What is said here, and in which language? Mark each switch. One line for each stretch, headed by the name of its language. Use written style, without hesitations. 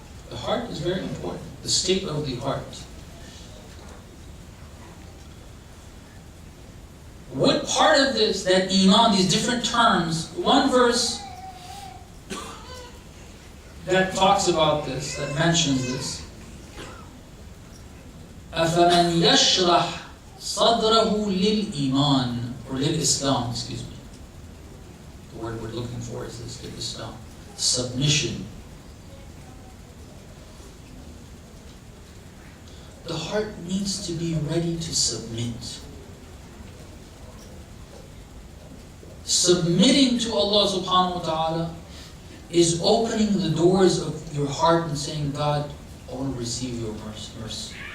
English: The heart is very important. The state of the heart. What part of this, that Imam, these different terms, one verse that talks about this, that mentions this.
Arabic: أَفَمَنْ يَشْرَحْ صَدْرَهُ لِلْإِيمَانِ or لِلْإِسْلَامِ,
English: excuse me. The word we're looking for is this, Islam. Submission. The heart needs to be ready to submit. Submitting to Allah subhanahu wa ta'ala is opening the doors of your heart and saying, God, I want to receive your mercy.